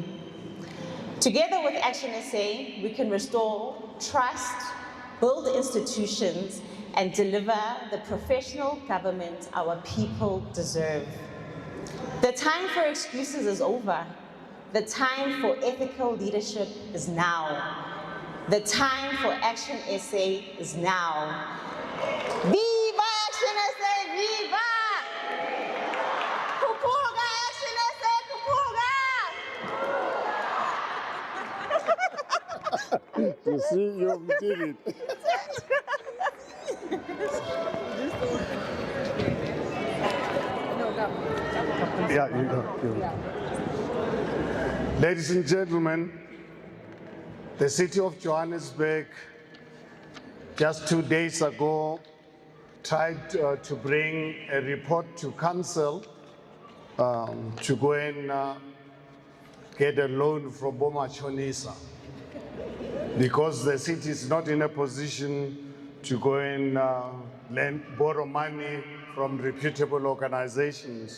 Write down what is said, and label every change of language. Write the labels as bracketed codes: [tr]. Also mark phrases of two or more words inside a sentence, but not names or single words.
[en] Together with ActionSA, we can restore trust, build institutions, and deliver the professional government our people deserve. The time for excuses is over. The time for ethical leadership is now. The time for ActionSA is now. Viva ActionSA, viva! Kupuga ActionSA, kupuga! You see, you did it. Yeah, you go. Ladies and gentlemen, the city of Johannesburg just 2 days ago tried to bring a report to council to go and get a loan from Bomachonisa, because the city is not in a position to go and borrow money from reputable organizations.